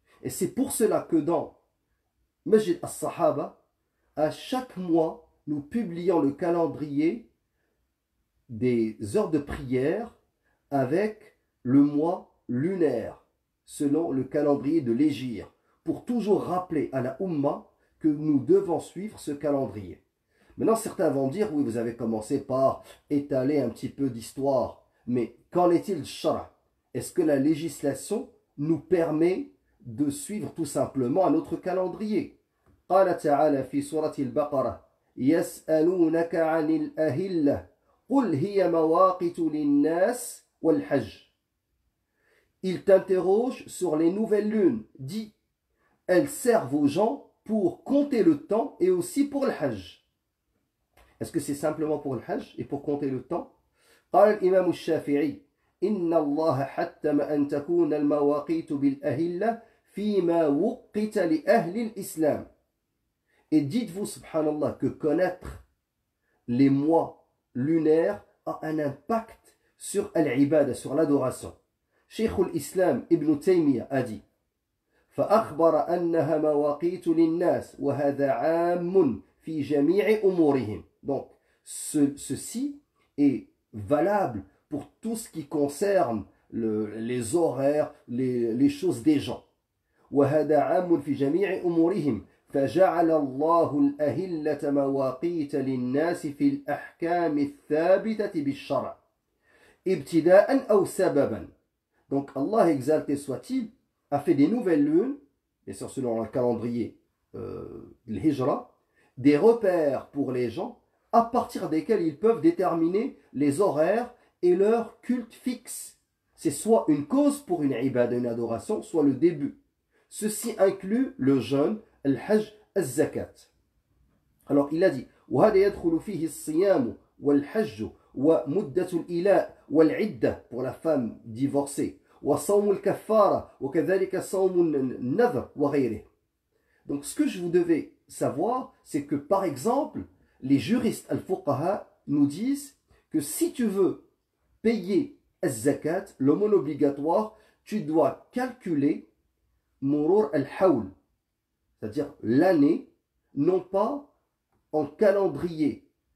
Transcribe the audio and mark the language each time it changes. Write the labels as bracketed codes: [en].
[fr] Et c'est pour cela que dans Masjid as-Sahaba, à chaque mois, nous publions le calendrier des heures de prière avec le mois lunaire, selon le calendrier de l'Hégire, pour toujours rappeler à la Ummah que nous devons suivre ce calendrier. Maintenant, certains vont dire, oui, vous avez commencé par étaler un petit peu d'histoire, mais qu'en est-il de Shara? Est-ce que la législation nous permet de suivre tout simplement un autre calendrier? [ar] قال تعالى في سورة البقرة يسألونك عن الأهلة قل هي مواقت للناس والحج. [fr] Ils t'interrogent sur les nouvelles lunes. Dis, elles servent aux gens pour compter le temps et aussi pour le hajj. Est-ce que c'est simplement pour le hajj et pour compter le temps? [ar] قال الإمام الشافعي إن الله حتم أن تكون المواقيت بالأهلة فيما وقت لأهل الإسلام. [fr] Et dites-vous, subhanallah, que connaître les mois lunaires a un impact sur l'ibada, sur l'adoration. Cheikh al-Islam Ibn Taymiyyah a dit [ar] فأخبر أنها مواقيت للناس وهذا عام في جميع أمورهم. [fr] Donc, ceci est valable pour tout ce qui concerne les horaires, les choses des gens. [ar] وهذا عام في جميع أمورهم فجعل الله الأهلة مواقيت للناس في الأحكام الثابتة بالشرع ابتداء أو سببا. [fr] Donc Allah exalté soit-il a fait des nouvelles lunes, et sur selon le calendrier le Hijra, des repères pour les gens à partir desquels ils peuvent déterminer les horaires et leur culte fixe. C'est soit une cause pour une ibada, une adoration, soit le début. Ceci inclut le jeûne, le hajj, le zakat. Alors il a dit [ar] وهذا يدخل فيه الصيام والحج ومدة الإلاء والعدة [fr] pour la femme divorcée [ar] وصوم الكفارة وكذلك صوم النذر وغيره. [fr] Donc ce que je vous devais savoir, c'est que par exemple, les juristes al-fuqaha nous disent que si tu veux payer al-zakat, l'aumône obligatoire, tu dois calculer murur al-hawl, c'est-à-dire l'année, non pas en calendrier